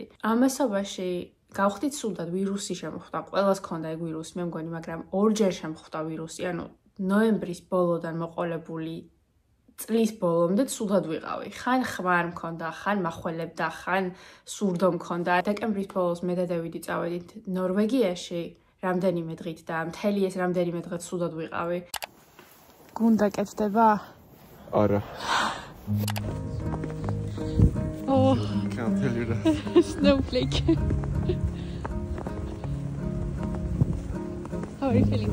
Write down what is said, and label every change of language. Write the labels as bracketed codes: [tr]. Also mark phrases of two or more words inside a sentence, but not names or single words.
[ka] ამ მასობაში გავხდით სულდად ვირუსი შემოხვდა, ყველას ქონდა ეგ ვირუსი, მე მგონი, მაგრამ ორჯერ შემოხვდა ვირუსი, ანუ ნოემბრის ბოლოდან მოყოლებული წლის ბოლომდე სულდად ვიყავი. ხან ხმარ მქონდა, ხან მახველებდა, ხან სურდო მქონდა. დეკემბრის ბოლოს მე და დევიდი წავედით ნორვეგიაში რამდენიმე დღით და მთელი ეს რამდენიმე დღე ცუდად ვიყავი. გუნდა კეთდება? არა. [en] Oh, Can't tell you that. snowflake. How are you feeling?